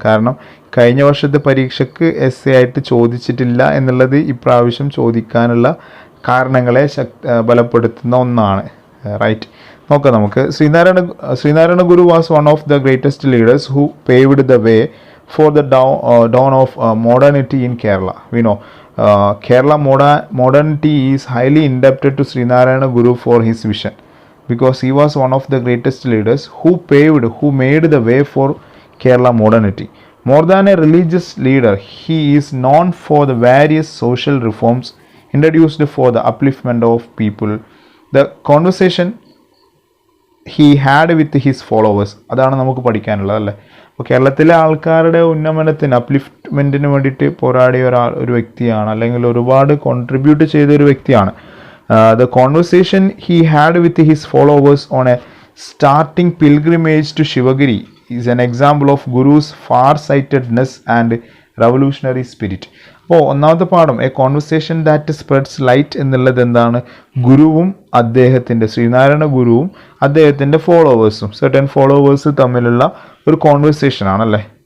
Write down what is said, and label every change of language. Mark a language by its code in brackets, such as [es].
[ml] കാരണം കഴിഞ്ഞ വർഷത്തെ പരീക്ഷയ്ക്ക് essay ആയിട്ട് ചോദിച്ചിട്ടില്ല എന്നുള്ളത് ഇപ്രാവശ്യം ചോദിക്കാനുള്ള കാരണങ്ങളെ ബലപ്പെടുത്തുന്ന ഒന്നാണ്. [en] right, [ml] നോക്കാം നമുക്ക്. [en] Sree Narayana Guru was one of the greatest leaders who paved the way for the dawn of modernity in Kerala. We know Kerala modernity is highly indebted to Srinarayana Guru for his vision, because he was one of the greatest leaders who made the way for Kerala modernity. More than a religious leader, he is known for the various social reforms introduced for the upliftment of people. The conversation he had with his followers, [ml] അതാണ് നമുക്ക് പഠിക്കാനുള്ളത് അല്ലേ. അപ്പോൾ കേരളത്തിലെ ആൾക്കാരുടെ ഉന്നമനത്തിന്, അപ്ലിഫ്റ്റ്മെൻറ്റിന് വേണ്ടിയിട്ട് പോരാടിയ ഒരു വ്യക്തിയാണ്, അല്ലെങ്കിൽ ഒരുപാട് കോൺട്രിബ്യൂട്ട് ചെയ്ത ഒരു വ്യക്തിയാണ്. [en] The conversation he had with his followers on a starting pilgrimage to Shivagiri is an example of Guru's far-sightedness and revolutionary spirit. [ml] അപ്പോൾ ഒന്നാമത്തെ പാഠം, A conversation that spreads light എന്നുള്ളത് എന്താണ്? ഗുരുവും ശ്രീനാരായണ ഗുരുവും അദ്ദേഹത്തിൻ്റെ ഫോളോവേഴ്സും, സെർട്ടൻ ഫോളോവേഴ്സ് തമ്മിലുള്ള ഒരു കോൺവെർസേഷൻ ആണല്ലേ.